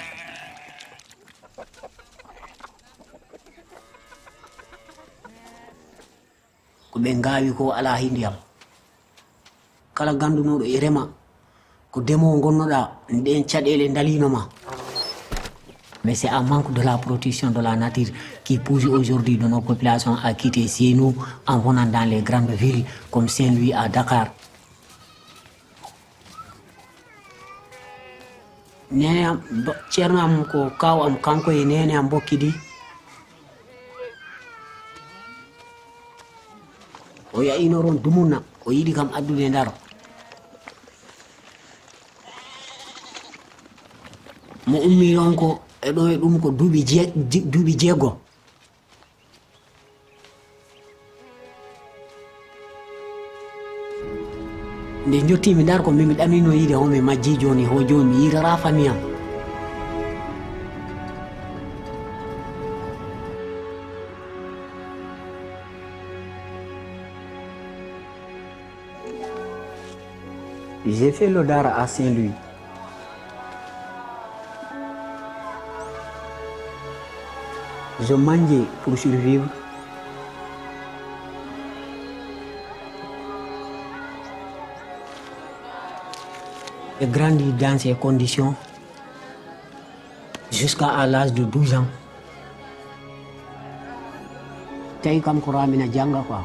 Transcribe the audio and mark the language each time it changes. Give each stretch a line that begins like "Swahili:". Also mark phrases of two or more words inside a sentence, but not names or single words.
Fula: ko ɓe ngawi ko ala hindiyam kala gandunoɗo e rema ko demowo gonnoɗa nden caɗele dalinoma.
French: Mais c'est un manque de la protection de la nature qui pousse aujourd'hui de nos populations à quitter chez nous en venant dans les grandes villes comme Saint-Louis à Dakar.
Fula: Nene am ceerno am ko kaw am kanko e nene am bokkidi o yayinoron dumunna o yiɗi kam addude ndar mo ummi on ko eɗo e ɗum ko duuɓi jeeggo. Nde jottimi ndar ko mimi ɗamino yiide homi majji joni ho joni mi yirara famille am.
French: J'ai fait le dara à Saint-Louis. Je mangeais pour survivre. J'ai grandi dans ces conditions jusqu'à l'âge de 12 ans.
Fula: Tawi kam ko ramina janga quoi.